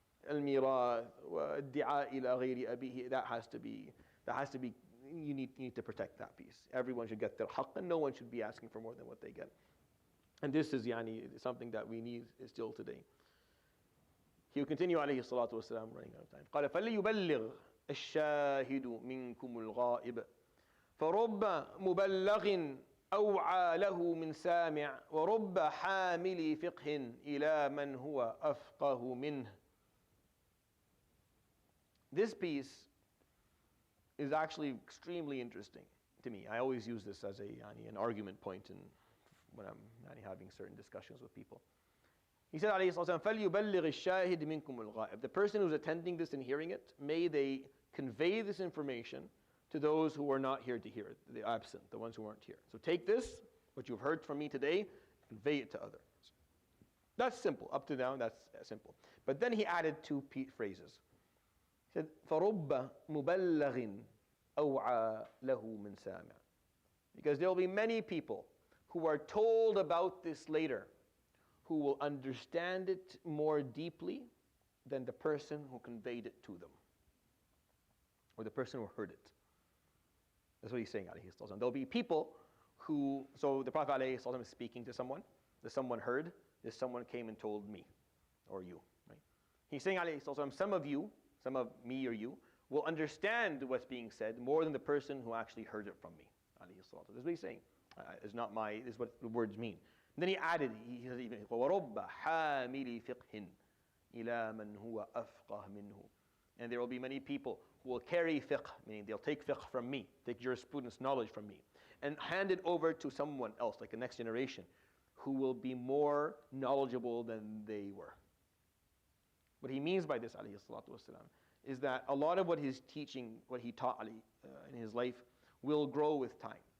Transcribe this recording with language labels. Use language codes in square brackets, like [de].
[ar] Al-mirath wa ad-di'a ila ghayri abihi. [en] That has to be. You need to protect that piece. Everyone should get their haqq, and no one should be asking for more than what they get. And this is something that we need still today. He will continue [ar] alayhi salatu wasalam, [en] running out of time. قال [ar] فليبلغ الشاهد منكم الغائب فرب مبلغ أوعى له من سامع ورب حامل فقه إلى من هو أفقه منه. [en] This piece is actually extremely interesting to me. I always use this as an argument point when I'm having certain discussions with people. He said, [ar] alayhi salatu wasalam, فَلْيُبَلِّغِ الشَّاهِدِ مِنْكُمُ الْغَائِبِ. [en] The person who's attending this and hearing it, may they convey this information to those who are not here to hear it, the absent, the ones who aren't here. So take this, what you've heard from me today, convey it to others. That's simple. Up to now, that's simple. But then he added two phrases. He said, [ar] فَرُبَّ مُبَلَّغٍ أَوْعَى لَهُ مِنْ سَامِعٍ. [en] Because there will be many people who are told about this later, who will understand it more deeply than the person who conveyed it to them, or the person who heard it. That's what he's saying, [ar] alayhi salatu wasalam. [en] There'll be people who, so the Prophet [ar] alayhi salatu wasalam [en] is speaking to someone, this someone heard, this someone came and told me, or you, right? He's saying, [ar] alayhi salatu wasalam, [en] some of you, some of me or you, will understand what's being said more than the person who actually heard it from me, alayhi salatu wasalam. That's what he's saying. This is what the words mean. And then he added, he says even, [ar] وَرُبَّ حَامِلِ فِقْهٍ إِلَى مَنْ هُوَ أَفْقَهْ مِنْهُ. [en] And there will be many people who will carry fiqh, meaning they'll take fiqh from me, take jurisprudence knowledge from me, and hand it over to someone else, like the next generation, who will be more knowledgeable than they were. What he means by this, [ar] alayhi salatu wasalam, [en] is that a lot of what he's teaching, what he taught in his life, will grow with time.